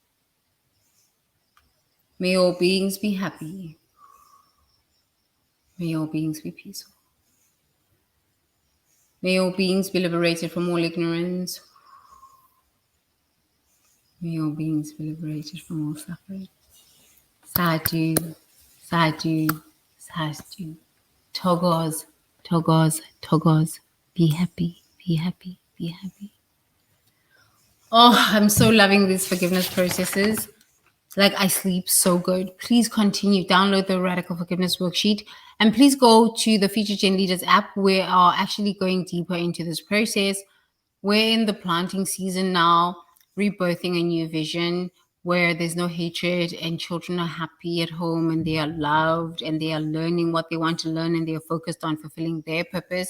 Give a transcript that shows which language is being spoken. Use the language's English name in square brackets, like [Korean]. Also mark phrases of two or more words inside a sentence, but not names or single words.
[English] May all beings be happy. May all beings be peaceful. May all beings be liberated from all ignorance. May all beings be liberated from all suffering. [Pali] Sadhu, sadhu, sadhu. Togos, togos, togos. [English] Be happy, be happy, be happy. Oh, I'm so loving these forgiveness processes. Like, I sleep so good. Please continue. Download the Radical Forgiveness Worksheet. And please go to the Future Gen Leaders app. We are actually going deeper into this process. We're in the planting season now, rebirthing a new vision where there's no hatred and children are happy at home and they are loved and they are learning what they want to learn and they are focused on fulfilling their purpose.